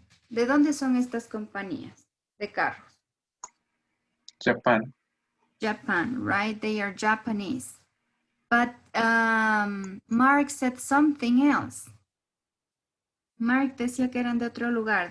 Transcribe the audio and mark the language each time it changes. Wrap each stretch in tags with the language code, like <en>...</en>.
<es>¿De dónde son estas compañías de carros?</es> <en>Japan. Japan, right? They are Japanese. But Mark said something else.</en> <es>Mark decía que eran de otro lugar.</es>